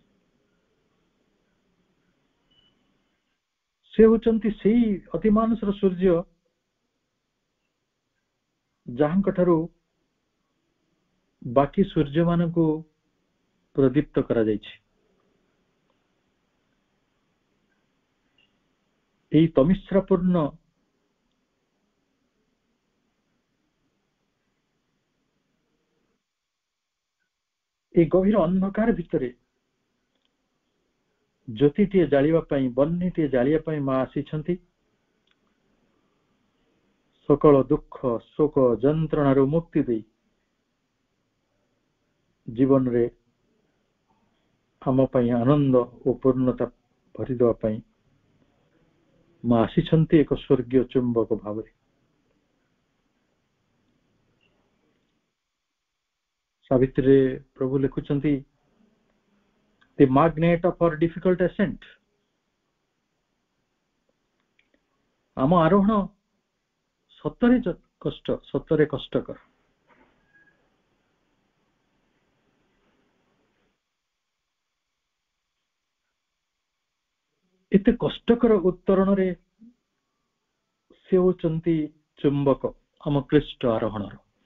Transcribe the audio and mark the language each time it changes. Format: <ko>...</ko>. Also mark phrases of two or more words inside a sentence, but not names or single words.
<or>ସେ ହେଉଛନ୍ତି ସେଇ ଅତିମାନସର ସୂର୍ଯ୍ୟ, ଯାହାଙ୍କ ଠାରୁ ବାକି ସୂର୍ଯ୍ୟ ମାନଙ୍କୁ ପ୍ରଦୀପ୍ତ କରାଯାଇଛି। ଏଇ ତମିଶ୍ରାପୂର୍ଣ୍ଣ ଏଇ ଗଭୀର ଅନ୍ଧକାର ଭିତରେ ଜ୍ୟୋତିଟିଏ ଜାଳିବା ପାଇଁ, ବହ୍ନିଟିଏ ଜାଳିବା ପାଇଁ ମା ଆସିଛନ୍ତି। ସକଳ ଦୁଃଖ ଶୋକ ଯନ୍ତ୍ରଣାରୁ ମୁକ୍ତି ଦେଇ ଜୀବନରେ ଆମ ପାଇଁ ଆନନ୍ଦ ଓ ପୂର୍ଣ୍ଣତା ଭରିଦେବା ପାଇଁ ମା ଆସିଛନ୍ତି ଏକ ସ୍ୱର୍ଗୀୟ ଚୁମ୍ବକ ଭାବରେ।</or> <en>ସାବିତ୍ରୀରେ ପ୍ରଭୁ ଲେଖୁଛନ୍ତି the magnet of our difficult ascent।</en> <or>ଆମ ଆରୋହଣ ସତରେ କଷ୍ଟକର। ଏତେ କଷ୍ଟକର ଉତ୍ତରଣରେ ସେ ହେଉଛନ୍ତି ଚୁମ୍ବକ ଆମ ଖ୍ରୀଷ୍ଟ ଆରୋହଣର।</or>